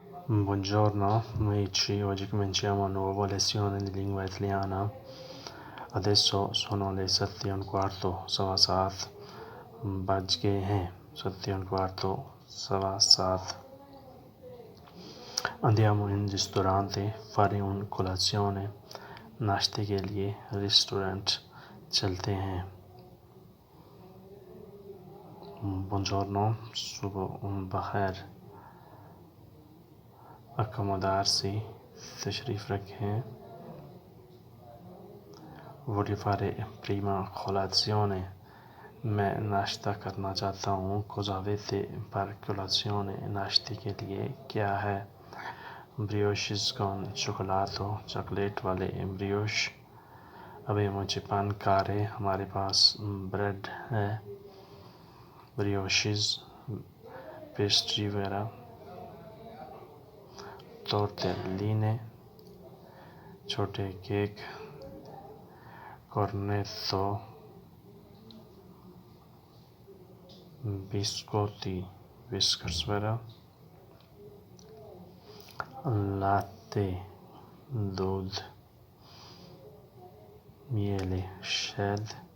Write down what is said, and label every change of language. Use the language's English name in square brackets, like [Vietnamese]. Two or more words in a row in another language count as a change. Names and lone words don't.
[Italian] Buongiorno amici, oggi cominciamo una nuova lezione di lingua italiana. Adesso sono le 7:15, [Urdu] سوا سات بج گئے ہیں. 7:15, سوا سات. [Italian] Andiamo in ristorante, fare un colazione. [Urdu] ناشتے کے لیے ریسٹورنٹ چلتے ہیں. Buongiorno, صبح بخیر. Accomodarsi, تشریف رکھیں. [Italian] Voglio fare prima colazione. [Urdu] میں ناشتہ کرنا چاہتا ہوں. [Italian] Cosa avete per colazione? [Urdu] ناشتے کے لیے کیا ہے? [Italian] Brioches con cioccolato, [Urdu] چاکلیٹ والے brioche. Abbiamo pancare, ہمارے پاس بریڈ ہے. Brioches, پیسٹری وغیرہ. Tortelline, چھوٹے کیک. [Italian] Cornetto, biscotti, biscuits वगैरह. [Urdu] Latte, دودھ. Miele, شہد.